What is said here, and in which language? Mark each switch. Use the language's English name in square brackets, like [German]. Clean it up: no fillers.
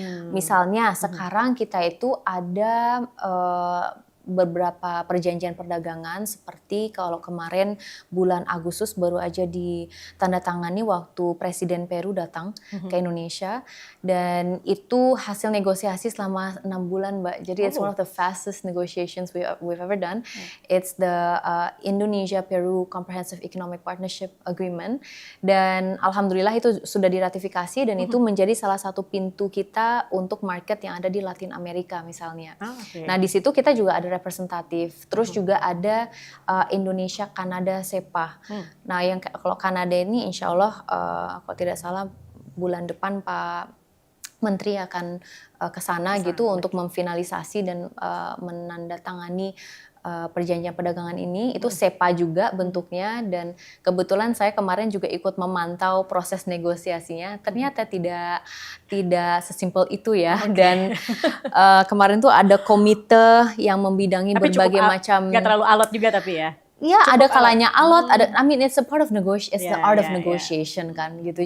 [Indonesian] Misalnya sekarang kita itu ada beberapa perjanjian perdagangan seperti kalau kemarin bulan Agustus baru aja ditandatangani waktu Presiden Peru datang ke Indonesia dan itu hasil negosiasi selama 6 bulan Mbak. Jadi [English] it's one of the fastest negotiations we've ever done. [Indonesian] It's the Indonesia-Peru Comprehensive Economic Partnership Agreement dan alhamdulillah itu sudah diratifikasi dan itu menjadi salah satu pintu kita untuk market yang ada di Latin Amerika misalnya. Nah di situ kita juga ada representatif. Terus juga ada Indonesia Kanada SEPA. Nah yang kalau Kanada ini insya Allah kalau tidak salah bulan depan Pak Menteri akan ke sana gitu untuk memfinalisasi dan menandatangani perjanjian perdagangan ini. Itu SEPA juga bentuknya dan kebetulan saya kemarin juga ikut memantau proses negosiasinya. Ternyata tidak sesimpel itu ya. Dan kemarin tuh ada komite yang membidangi tapi berbagai macam. Nggak terlalu alot juga tapi ya. Ya ada kalanya alot, [English] it's a part of negotiation, it's the art of negotiation [Indonesian] kan gitu.